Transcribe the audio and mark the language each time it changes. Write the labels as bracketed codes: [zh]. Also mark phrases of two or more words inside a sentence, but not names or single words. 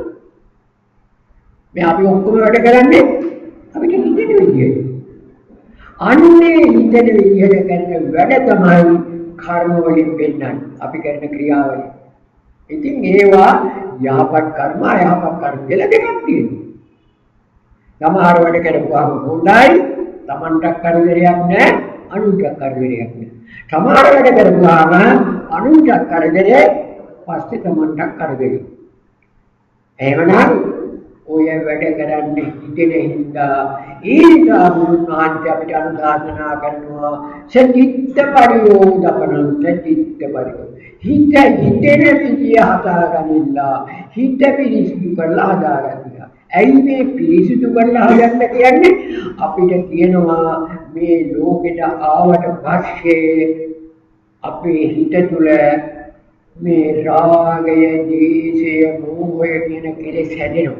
[si] මේ අපි ඔක්කොම වැඩ කරන්නේ අපිට හිතෙන විදියට අන්නේ හිතෙන විදියට කරන වැඩ තමයි කර්ම වලින් වෙන්නන්නේ අපි කරන ක්‍රියාවලින් ඉතින් ඒවා යහපත් කර්ම අයහපත් කර්ම කියලා දෙකක් තියෙනවා සමහර වැඩ කරපුවාම හොඳයි තමන්ට කරදරයක් නැහැ අනුන්ට කරදරයක් නැහැ. සමහර වැඩ කරපුවාම අනුන්ට කරදරේ පස්සේ තමන්ට කරදරේ. එහෙමනම් ඔය වැඩ කරන්නේ හිතෙන හින්දා ඊටා බුදුන් වහන්සේ අපිට අනුශාසනා කරනවා [pi] සචිත්ත පරියෝධපණං සචිත්ත පරියෝ. [si] හිත හිතෙන විදිය හදාගන්නilla හිත පිරිසිදු කරලා හදාගන්නවා. ඇයි මේ පිරිසිදු කරලා හදන්න කියන්නේ අපිට කියනවා මේ ලෝකෙට ආවට පස්සේ අපේ හිත තුළ මේ රාගය, ද්වේෂය, මෝහය කියන කෙලෙස් හැදෙනවා.